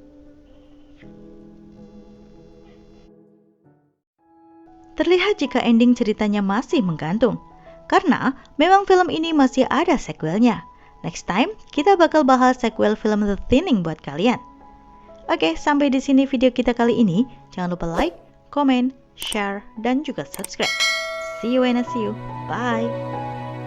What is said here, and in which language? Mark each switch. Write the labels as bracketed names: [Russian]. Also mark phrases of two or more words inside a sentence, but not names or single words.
[Indonesian] Terlihat jika ending ceritanya masih menggantung, karena memang film ini masih ada sequelnya. [English] Next time, [Indonesian] kita bakal bahas sequel film The Thinning buat kalian. Oke, sampai di sini video kita kali ini. Jangan lupa [English] like, comment, share, [Indonesian] dan juga subscribe. [English] See you when I see you. Bye!